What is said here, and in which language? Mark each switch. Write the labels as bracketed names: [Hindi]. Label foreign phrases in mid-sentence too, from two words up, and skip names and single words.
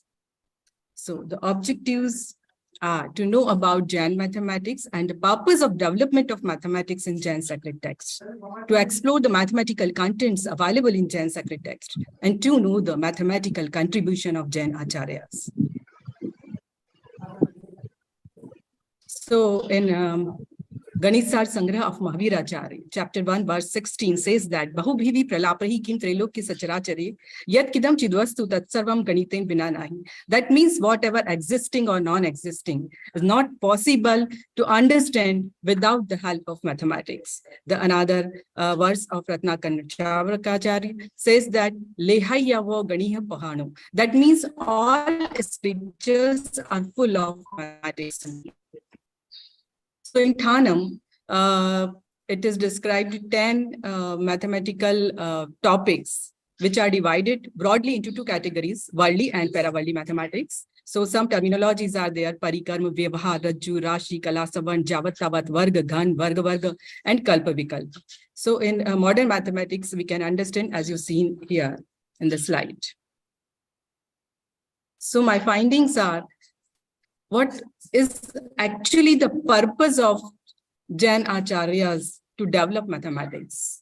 [English] So the objectives are to know about Jain mathematics and the purpose of development of mathematics in Jain sacred texts, to explore the mathematical contents available in Jain sacred texts, and to know the mathematical contribution of Jain acharyas. So in Ganitsar Sangrah of Mahaviracharya, chapter 1, verse 16 says that [Sanskrit] बहुभिर्वि प्रलापैः किं त्रैलोक्ये सचराचरे यत् किञ्चिद् वस्तु तत्सर्वं गणितेन बिना नहि. [English] That means whatever existing or non-existing is not possible to understand without the help of mathematics. The another verse of Ratnakar Chavrakacharya says that [Prakrit languages] लेहयवो गणिह पहाणो. [English] That means all scriptures are full of mathematics. So in Thanam, it is described 10 mathematical topics, which are divided broadly into two categories, worldly and para-worldly mathematics. So some terminologies are there: [Sanskrit] परिकर्म, व्यवहार, रज्जु, राशि, कला, सवन, यावत्, तावत्, वर्ग, घन, वर्ग, वर्ग, और कल्प, विकल्प. [English] So in modern mathematics, we can understand as you've seen here in the slide. So my findings are, what is actually the purpose of Jain acharyas to develop mathematics?